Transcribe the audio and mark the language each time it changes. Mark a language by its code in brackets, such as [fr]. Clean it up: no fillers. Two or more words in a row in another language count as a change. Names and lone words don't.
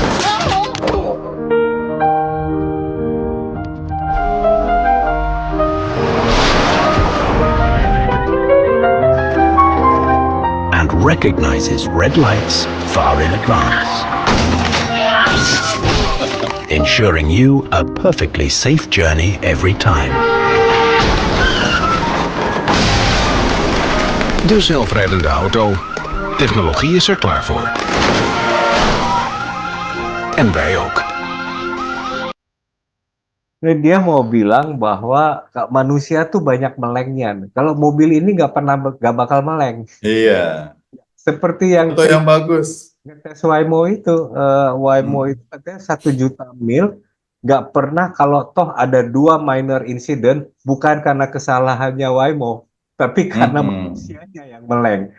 [en] And recognizes red lights far in advance, ensuring you a perfectly safe journey every time. [nl] De zelfrijdende auto. Technologie is er klaar voor. En wij ook. [id] Nah, dia mau bilang bahwa manusia tuh banyak melengnya. Kalau mobil ini nggak bakal meleng. Iya. Seperti yang Atau yang bagus. ngetes Waymo itu, Waymo itu katanya 1 juta mil, nggak pernah kalau toh ada 2 [en] minor incident, [id] bukan karena kesalahannya Waymo, tapi karena manusianya yang meleng.